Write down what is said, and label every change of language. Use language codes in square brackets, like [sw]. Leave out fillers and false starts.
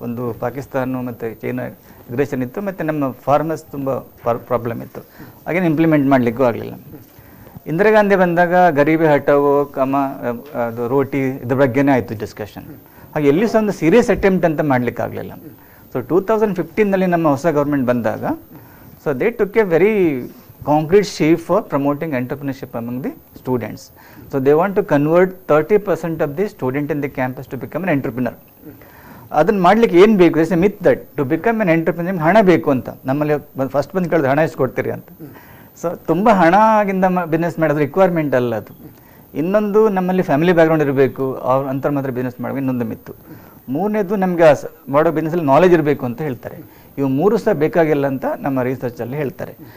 [kn] ಒಂದು ಪಾಕಿಸ್ತಾನ ಮತ್ತು China aggression ಇತ್ತು, ಮತ್ತು ನಮ್ಮ ಫಾರ್ಮರ್ಸ್ ತುಂಬ ಪ್ರಾಬ್ಲಮ್ ಇತ್ತು. ಹಾಗೇನು ಇಂಪ್ಲಿಮೆಂಟ್ ಮಾಡಲಿಕ್ಕೂ ಆಗಲಿಲ್ಲ. ಇಂದಿರಾ ಗಾಂಧಿ ಬಂದಾಗ ಗರೀಬಿ ಹಟಾವೋ, ಅದು ರೋಟಿ ಇದ್ರ ಬಗ್ಗೆನೇ ಆಯಿತು ಡಿಸ್ಕಷನ್. ಹಾಗೆ ಎಲ್ಲಿ ಸಹ ಒಂದು ಸೀರಿಯಸ್ ಅಟೆಂಪ್ಟ್ ಅಂತ ಮಾಡಲಿಕ್ಕಾಗಲಿಲ್ಲ. ಸೊ 2015ನಲ್ಲಿ ನಮ್ಮ ಹೊಸ ಗೌರ್ಮೆಂಟ್ ಬಂದಾಗ, [en] so they took a very concrete shape for promoting entrepreneurship among the students. So they want to convert 30% of the student in the campus to become an entrepreneur. [kn] ಅದನ್ನು ಮಾಡ್ಲಿಕ್ಕೆ ಏನು ಬೇಕು, [en] it's a myth that to become an entrepreneur [kn] ಹಣ ಬೇಕು ಅಂತ. ನಮ್ಮಲ್ಲಿ first ಬಂದು ಕೇಳಿದ್ರೆ ಹಣ ಎಷ್ಟು ಕೊಡ್ತೀರಿ ಅಂತ. ಸೊ ತುಂಬ ಹಣಗಿಂದ ಬಿಸ್ನೆಸ್ ಮಾಡೋದು ರಿಕ್ವೈರ್ಮೆಂಟ್ ಅಲ್ಲ ಅದು. ಇನ್ನೊಂದು, ನಮ್ಮಲ್ಲಿ ಫ್ಯಾಮಿಲಿ ಬ್ಯಾಕ್ಗ್ರೌಂಡ್ ಇರಬೇಕು, ಅವ್ರು ಅಂತರ ಮಾತ್ರ ಬಿಸ್ನೆಸ್ ಮಾಡಬೇಕು, ಇನ್ನೊಂದು ಮಿತ್ತು. ಮೂರನೇದು, ನಮಗೆ ಮಾಡೋ ಬಿಸ್ನೆಸ್ಸಲ್ಲಿ ನಾಲೆಜ್ ಇರಬೇಕು ಅಂತ ಹೇಳ್ತಾರೆ. ಇವು 3 ಸಹ ಬೇಕಾಗಿಲ್ಲ ಅಂತ ನಮ್ಮ ರಿಸರ್ಚಲ್ಲಿ ಹೇಳ್ತಾರೆ.